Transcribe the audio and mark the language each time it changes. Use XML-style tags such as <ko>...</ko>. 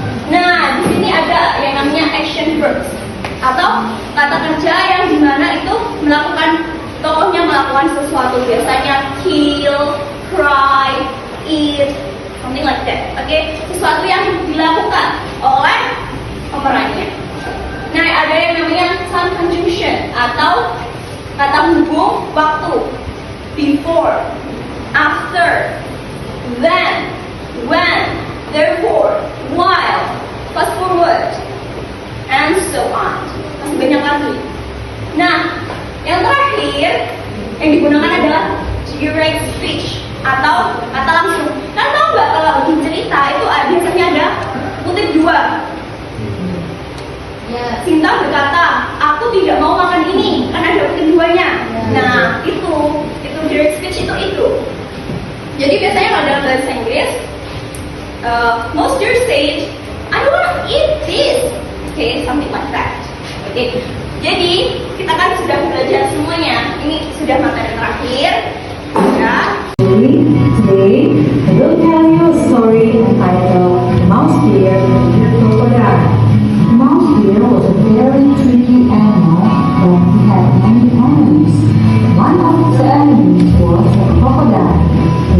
<id>Nah, di sini ada yang namanya action verbs atau kata kerja yang dimana itu melakukan, tokohnya melakukan sesuatu, biasanya</id> <en>kill, cry, eat, something like that.</en> <id>Oke, sesuatu yang dilakukan oleh pemerannya. Nah, ada yang namanya time conjunction atau kata hubung waktu.</id> <en>Before, after, then, when, therefore, while, fast forward, and so on.</en> <id>Masih banyak lagi. Nah, yang terakhir yang digunakan adalah direct speech atau kata langsung. Kan tahu nggak kalau di cerita itu biasanya ada kutip 2. Sinta berkata, aku tidak mau makan ini, kan ada kutip 2-nya. Nah, itu direct speech itu. Jadi biasanya kalau dalam bahasa Inggris,</id> <en>most years say, I don't want to eat this. Okay, something like that. Okay.</en> <id>Jadi kita kan sudah belajar semuanya. Ini sudah materi terakhir. Ya.</id> <en>Today, I will tell you a story entitled Mouse Deer and the Crocodile. Mouse Deer was a very tricky animal, but he had many enemies. One of his enemies was a crocodile.</en>